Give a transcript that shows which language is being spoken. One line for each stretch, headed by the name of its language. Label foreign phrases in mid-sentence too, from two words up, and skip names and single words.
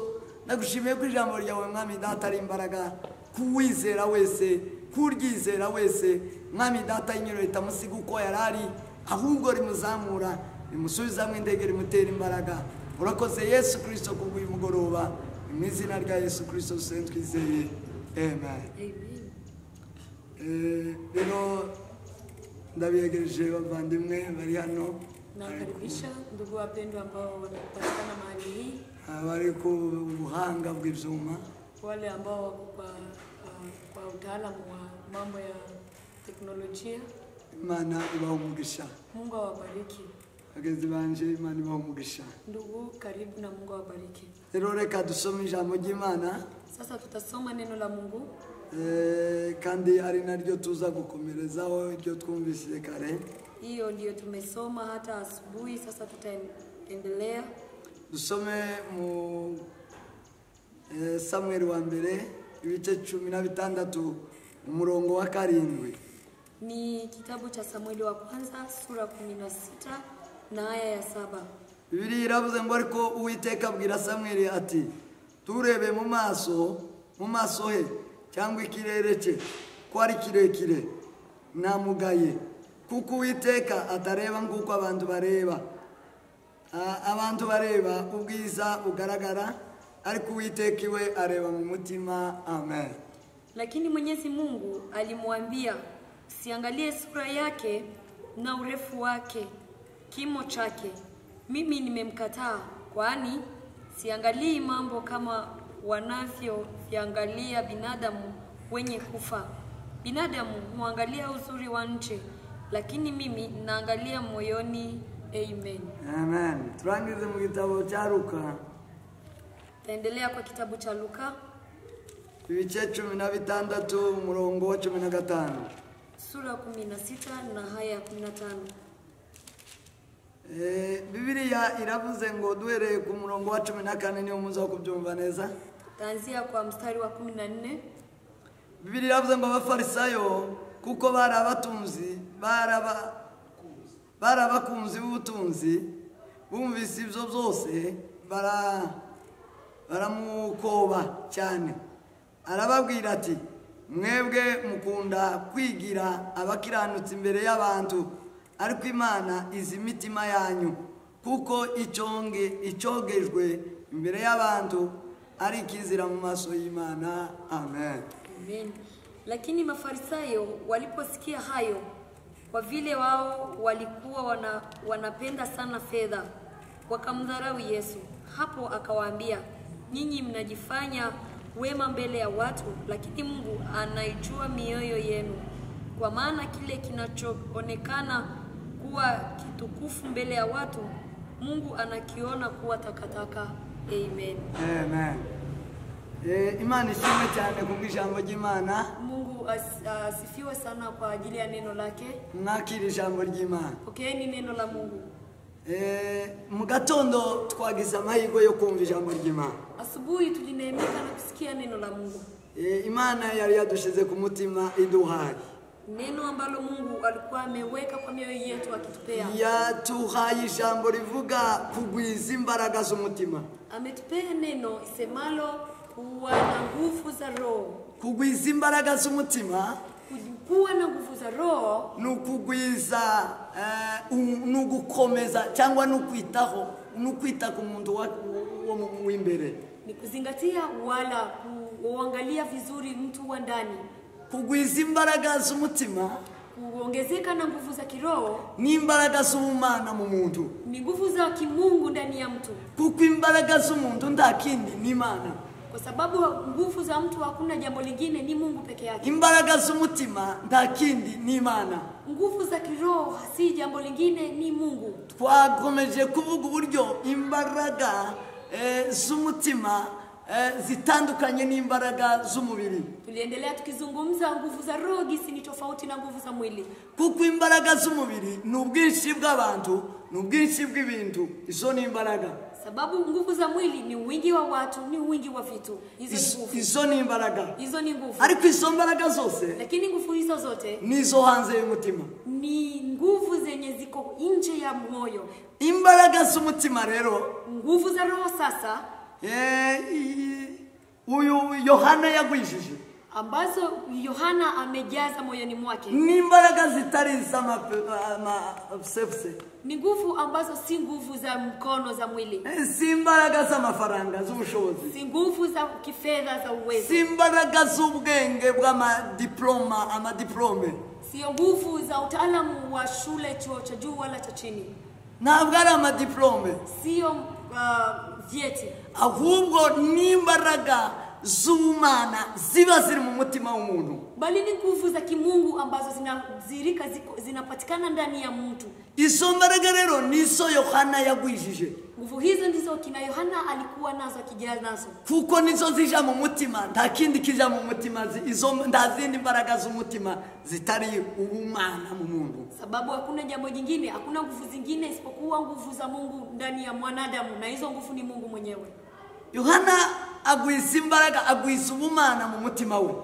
Kinyarwanda: Ndagushimiye ko ijambo ryawe mwami data ari imbaraga kuwizera wese kuryizera wese mwami data inyero ritamusiga uko yarari ahubwo rimuzamura rimusubizamo indege rimutera imbaraga. Urakoze Yesu Kristo kubw'uyu mugoroba mu izina rya Yesu Kristo twizeye amen. Rero ndabiyegereje bavandimwe bari hano
Swahili: nakaribisha ndugu wapendwa ambao wanapatikana mahali hii
Kinyarwanda: bari ku buhanga bw'ivyuma
Swahili: wale ambao wako kwa utaalamu wa mambo ya teknolojia.
Kinyarwanda: Imana ibahumugisha.
Swahili: Mungu awabariki.
Kinyarwanda: Bagezi banje Imana ibahumugisha.
Swahili: Ndugu karibu na Mungu awabariki.
Kinyarwanda: Rero reka dusome ijambo ry'Imana.
Swahili: Sasa tutasoma neno la Mungu.
Kinyarwanda: Kandi ari naryo tuza gukomerezaho iryo twumvise kare.
Swahili: Hiyo ndio tumesoma hata asubuhi. Sasa tutaendelea.
Kinyarwanda: Dusome mu Samuel wa mbere ibice 16 umurongo wa 7.
Swahili: Ni kitabu cha Samueli wa kwanza sura 16 na aya ya 7.
Kinyarwanda: Bibiliya iravuze ngo ariko Uwiteka abwira Samuel ati turebe mu maso he cyangwa ikirere cye ko ari kirekire namugaye kuko Uwiteka atareba nk'uko abantu bareba ubwiza ugaragara ariko Uwiteka iwe areba mu mutima. Amen.
Swahili: Lakini Mwenyezi Mungu alimwambia siangalie sura yake na urefu wake kimo chake. Mimi nimemkataa kwani siangalii mambo kama wanavyoangalia binadamu wenye kufa. Binadamu huangalia uzuri wa nje lakini mimi naangalia moyoni. Amen.
Kinyarwanda: Amen. Turangize mu gitabo cha Luka.
Swahili: Taendelea kwa kitabu cha Luka
Kinyarwanda: ibice 16 umurongo wa 15.
Swahili: Sura 16 na aya ya 15.
Kinyarwanda: Bibiliya iravuze ngo duhereye ku murongo wa 14 niyo muza kubyumva neza.
Swahili: Taanzia kwa mstari wa 14.
Kinyarwanda: Bibiliya iravuze ngo abafarisayo kuko barabakunzi b'ubutunzi bumvise ibyo byose baramukoba cyane. Arababwira ati mwebwe mukunda kwigira abakiranutsi imbere y'abantu, ariko Imana izi imitima yanyu, kuko icogejwe imbere y'abantu ari kizira mu maso y'Imana. Amen. Amen.
Swahili: Lakini Mafarisayo waliposikia hayo, kwa vile wao walikuwa wanapenda sana fedha, wakamdharau Yesu. Hapo akawaambia, nyinyi mnajifanya wema mbele ya watu, lakini Mungu anaijua mioyo yenu. Kwa maana kile kinachoonekana kuwa kitukufu mbele ya watu, Mungu anakiona kuwa takataka. Amen. Amen.
Kinyarwanda: Imani ishimwe cyane kubw'ijambo ry'Imana.
Swahili: Mungu asifiwe sana kwa ajili ya neno lake.
Kinyarwanda: Mwakira ijambo ry'Imana.
Swahili: Pokeeni neno la Mungu.
Kinyarwanda: Mu gatondo twagize amahirwe yo kumva ijambo ry'Imana.
Swahili: Asubuhi tulineemeka na kusikia neno la Mungu.
Kinyarwanda: Imana yari yadushize ku mutima iduhaye.
Swahili: Neno ambalo Mungu alikuwa ameweka kwa mioyo yetu akitupea.
Kinyarwanda: Yatuhaye ijambo rivuga kugwiza imbaraga z'umutima.
Swahili: Ametupea neno isemalo kuwa na nguvu za roho.
Kinyarwanda: Kugwiza imbaraga z'umutima,
Swahili: kuwa na nguvu za roho,
Kinyarwanda: nukugwiza nugukomeza cyangwa nukwitaho, nukwita ku muntu wo imbere.
Swahili: Ni kuzingatia wala kuangalia vizuri mtu wa ndani.
Kinyarwanda: Kugwiza imbaraga z'umutima,
Swahili: kuongezeka na nguvu za kiroho,
Kinyarwanda: ni imbaraga z'Imana mu muntu.
Swahili: Ni nguvu za kimungu ndani ya mtu.
Kinyarwanda: Kuko imbaraga z'umuntu ndakindi ni Imana.
Swahili: Kwa sababu nguvu za mtu hakuna jambo lingine, ni Mungu peke yake.
Kinyarwanda: Imbaraga z'umutima ndakindi ni Imana.
Swahili: Nguvu za kiroho si jambo lingine, ni Mungu.
Kinyarwanda: Twakomeje kuvuga uburyo imbaraga z'umutima zitandukanye n'imbaraga z'umubiri.
Swahili: Tuliendelea tukizungumza nguvu za roho gisi ni tofauti na nguvu za mwili.
Kinyarwanda: Kuko imbaraga z'umubiri ni ubwinshi bw'abantu, ni ubwinshi bw'ibintu. Izo ni imbaraga.
Swahili: Sababu nguvu za mwili ni wingi wa watu, ni wingi wa vitu.
Kinyarwanda: Izo ni imbaraga.
Swahili: Izo ni nguvu.
Kinyarwanda: Ariko izo mbaraga zose,
Swahili: lakini nguvu hizo zote
Kinyarwanda: nizo hanze y'umutima.
Swahili: Ni nguvu zenye ziko nje ya moyo.
Kinyarwanda: Imbaraga z'umutima rero,
Swahili: nguvu za roho sasa,
Kinyarwanda: uyu Yohana yagwijije,
Swahili: ambazo Yohana amejaza moyoni mwake.
Kinyarwanda: Ni imbaraga zitari z'amafuse.
Swahili: Ni nguvu ambazo si nguvu za mkono za mwili.
Kinyarwanda: Si imbaraga z'amafaranga z'ubushobozi.
Swahili: Si nguvu za kifedha za uwezo.
Kinyarwanda: Si imbaraga z'ubwenge bw'amadiploma, amadiplome.
Swahili: Sio nguvu za utaalamu wa shule, chuo cha juu wala cha chini.
Kinyarwanda: Ntabwo ari amadiplome.
Swahili: Sio vyeti.
Kinyarwanda: Ahubwo ni imbaraga z'Imana ziba ziri mu mutima w'umuntu.
Swahili: Bali ni nguvu za kimungu ambazo zinapatikana ndani ya mtu.
Kinyarwanda: Izo mbaraga rero nizo Yohana yagwijije.
Swahili: Nguvu hizo ndizo kina Yohana alikuwa nazo, akijaza nazo.
Kinyarwanda: Kuko nizo zija mu mutima, nta kindi kija mu mutima. Izo ndazindi mbaraga z'umutima zitari ubumana mu muntu.
Swahili: Sababu hakuna jambo jingine, hakuna nguvu zingine isipokuwa nguvu za Mungu ndani ya mwanadamu, na hizo nguvu ni Mungu mwenyewe.
Kinyarwanda: Yohana agwiza imbaraga, agwiza ubumana mu mutima we.